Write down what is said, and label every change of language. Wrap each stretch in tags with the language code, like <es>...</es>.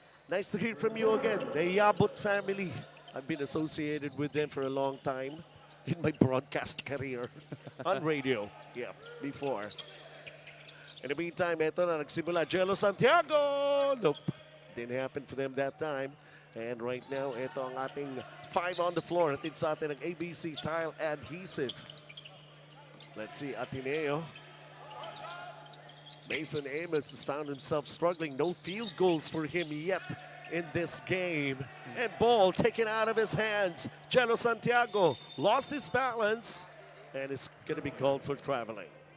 <en>Nice to hear from you again. The Yabut family. I've been associated with them for a long time in my broadcast career on radio. Yeah, before. In the meantime,</en> <tl>eto na nagsimula.</tl> <en>Jello Santiago. Nope. Didn't happen for them that time. And right now,</en> <tl>ito ang ating</tl> <en>5 on the floor.</en> <tl>Atid sa atin ng ABC Tile Adhesive.</tl> <en>Let's see, Ateneo. Mason Amos has found himself struggling. No field goals for him yet in this game. And ball taken out of his hands. Jello Santiago lost his balance and is going to be called for traveling.</en>